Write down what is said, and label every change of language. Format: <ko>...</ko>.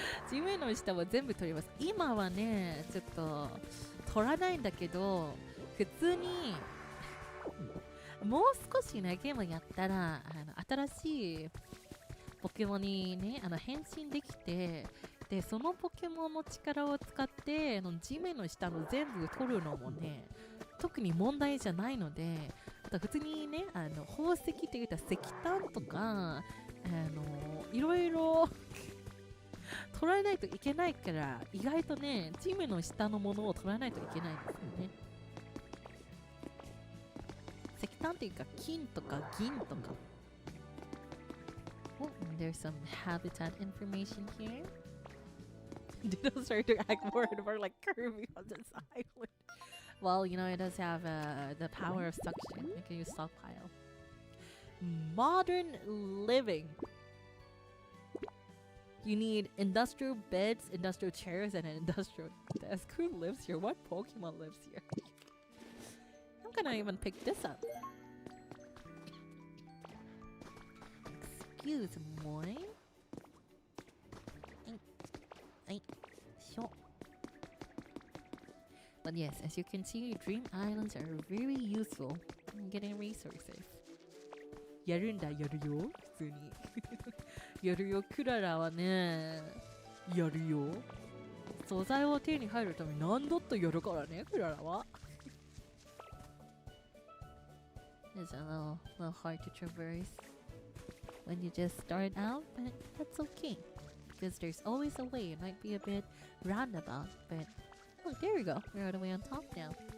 <ja>地面の下は全部取ります。今はね、ちょっと取らないんだけど、普通にもう少しね、ゲームやったら新しいポケモンにね、変身できて、でそのポケモンの力を使って地面の下の全部取るのもね、特に問題じゃないので、あと普通にね、宝石って言ったら石炭とかいろいろ取らないといけないから、意外とね、地面の下のものを取らないといけないんですよね。石炭っていうか金とか銀とか。</ja> <en>Oh, there's some habitat information here. Ditto started to act more and more like Kirby on this island. Well, you know, it does have the power of suction. You can use stockpile. Modern living. You need industrial beds, industrial chairs, and an industrial desk. Who lives here? What Pokemon lives here? I'm gonna even pick this up. Excuse me. Sure. But yes, as you can see, Dream Islands are very useful in getting resources.</en> <ja>やるんだ、やるよ、普通に。やるよ、クララはね、やるよ。素材を手に入るために何度とやるからね、クララは。</ja> <en>It's a little hard to traverse when you just start out, but that's okay. Because there's always a way. It might be a bit roundabout, but look, there we go. We're all the way on top now.</en>